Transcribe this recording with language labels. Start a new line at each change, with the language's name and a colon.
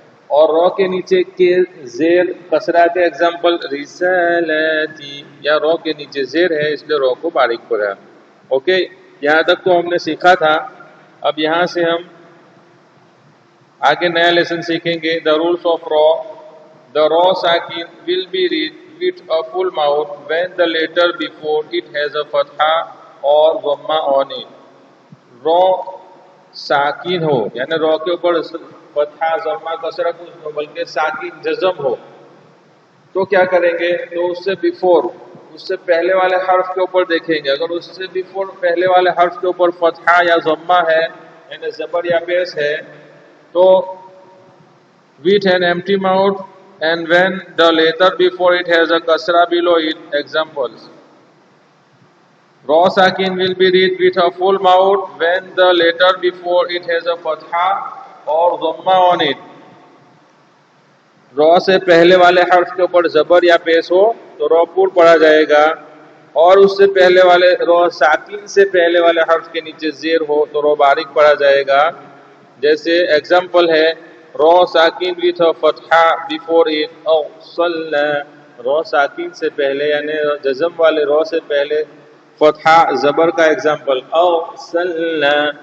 Urdu: اور رو کے نیچے کے زیر کسرہ کے ایگزامپل رسالتی، یا رو کے نیچے زیر ہے اس لیے رو کو باریک پڑا. اوکے، یہاں تک تو ہم نے سیکھا تھا. اب یہاں سے ہم آگے نیا لیسن سیکھیں گے.
English: The rules of ra. The ra sakin will be read with a full mouth when the letter before it has a fatha or dhamma on it.
Urdu: رو ساکن ہو یعنی رو کے اوپر فتحہ ضمہ کسرہ کچھ نہ بلکہ ساکن جزم ہو تو کیا کریں گے؟ تو اس سے بیفور، اس سے پہلے والے حرف کے اوپر دیکھیں گے. اگر اس سے بیفور پہلے والے حرف کے اوپر فتحہ یا ضمہ ہے یعنی زبر یا پیش ہے تو
English: with an empty mouth, and when the letter before it has a kasra below it. Examples: Raw sakin will be read with a full mouth when the letter before it has a fatha or dhamma on it.
Urdu: رو سے پہلے والے حرف کے اوپر زبر یا پیش ہو تو رو پور پڑا جائے گا، اور اس سے پہلے والے رو ساکن سے پہلے والے حرف کے نیچے زیر ہو تو رو باریک پڑا جائے گا. جیسے ایگزامپل ہے رو ساکن
English: with فتحہ before it
Urdu: او صلی، رو ساکن سے پہلے یعنی جزم والے رو سے پہلے فتحہ زبر کا ایگزامپل او صلی.